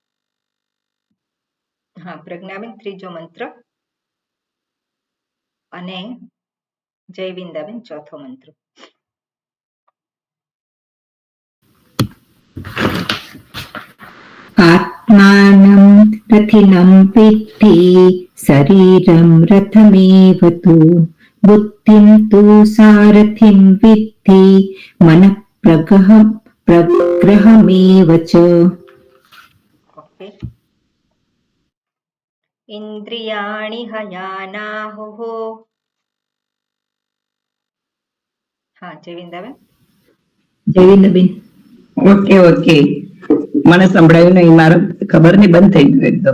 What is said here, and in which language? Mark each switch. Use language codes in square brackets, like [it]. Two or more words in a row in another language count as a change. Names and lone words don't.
[gu] હા પ્રજ્ઞાબેન ત્રીજો મંત્ર અને જયવિંદાબેન ચોથો મંત્ર. [sa] આત્માनं रथिनं विद्धि शरीरं रथमेव तु बुद्धिं तु सारथिं विद्धि मनः प्रग्रहमेव च. ઓકે. ઇન્દ્રિયાણિ હયાનાહુઃ. [gu] હા જયવિંદાબેન. જયવિંદબેન. ઓકે મને સંભળાયું નહીં, મારું ખબર નહીં, બંધ થઈ ગયું એકદમ.